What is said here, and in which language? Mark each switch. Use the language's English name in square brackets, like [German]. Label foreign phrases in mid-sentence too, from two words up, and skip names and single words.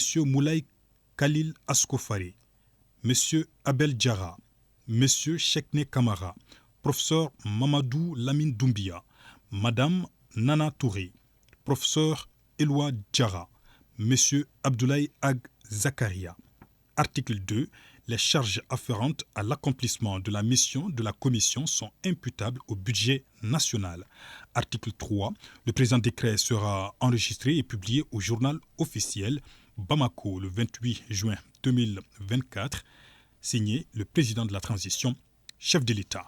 [French] Moulay Khalil Askofare, M. Abel Djara, M. Chekne Kamara, Professeur Mamadou Lamine Doumbia, Madame Nana Touré, Professeur Eloi Djara, M. Abdoulaye Ag Zakaria. Article 2. Les charges afférentes à l'accomplissement de la mission de la Commission sont imputables au budget national. Article 3. Le présent décret sera enregistré et publié au journal officiel Bamako le 28 juin 2024, signé le président de la transition, chef de l'État.